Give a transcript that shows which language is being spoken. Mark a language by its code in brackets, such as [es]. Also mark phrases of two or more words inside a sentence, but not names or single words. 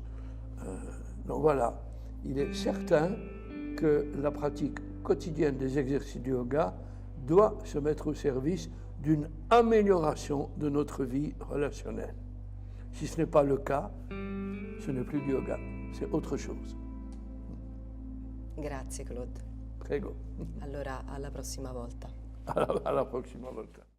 [fr] Donc voilà, il est certain que la pratique quotidienne des exercices du yoga doit se mettre au service d'une amélioration de notre vie relationnelle. Si ce n'est pas le cas, ce n'est plus du yoga, c'est autre chose. [it] Grazie Claude. Prego. Allora, alla prossima volta. Alla prossima volta.